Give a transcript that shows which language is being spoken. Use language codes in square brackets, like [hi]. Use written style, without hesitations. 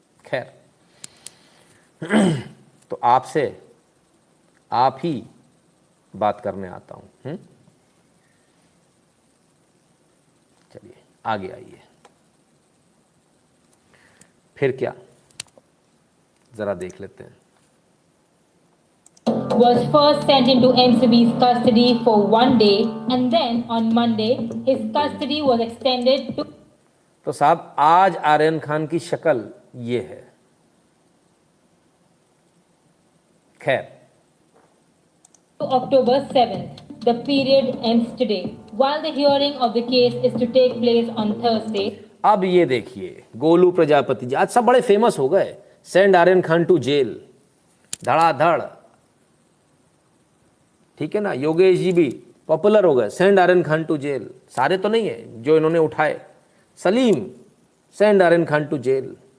[hi] खैर तो आपसे आप ही बात करने आता हूँ। चलिए आगे आइए, फिर क्या जरा देख लेते हैं। [en] Was first sent into NCB's custody for 1 day and then on Monday his custody was extended to [hi] तो साहब आज आर्यन खान की शक्ल ये है। खैर [en] October 7th. The period ends today. While the hearing of the case is to take place on Thursday. [hi] अब ये देखिए गोलू प्रजापति जी आज सब बड़े फेमस हो गए। [en] Send Aryan Khan to jail, धड़ाधड़। [hi] ठीक है ना, योगेश जी भी पॉपुलर हो गए, [en] Send Aryan Khan to jail. [hi] सारे तो नहीं है जो इन्होंने उठाए। Salim, [en] Send Aryan Khan to jail.